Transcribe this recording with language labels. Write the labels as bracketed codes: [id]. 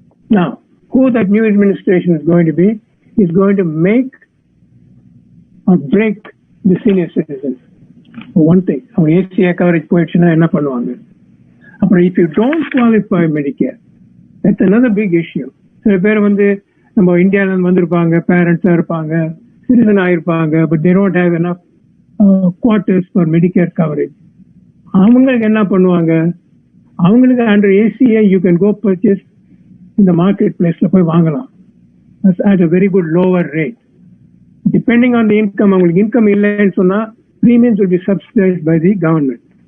[en] Now, who that new administration is going to be is going to make or break the senior citizens. One thing, our ACA coverage [ta] போயிடுச்சுன்னா என்ன பண்ணுவாங்க? அப்புறம் [en] if you don't qualify Medicare, that's another big issue. [ta] சில பேர் வந்து நம்ம இந்தியால வந்திருப்பாங்க, பேரண்ட்ஸா இருப்பாங்க, citizen ஆயிருப்பாங்க, [en] but they don't have enough quarters for Medicare coverage. [ta] அவங்களுக்கு என்ன பண்ணுவாங்க? அவங்களுக்கு [en] under ACA you can go purchase in the marketplace [ta] போய் வாங்கலாம் [en] at a very good lower rate. Depending on the income, [ta] அவங்களுக்கு இன்கம் இல்லைன்னு சொன்னா [en] premiums will be subsidized by the government.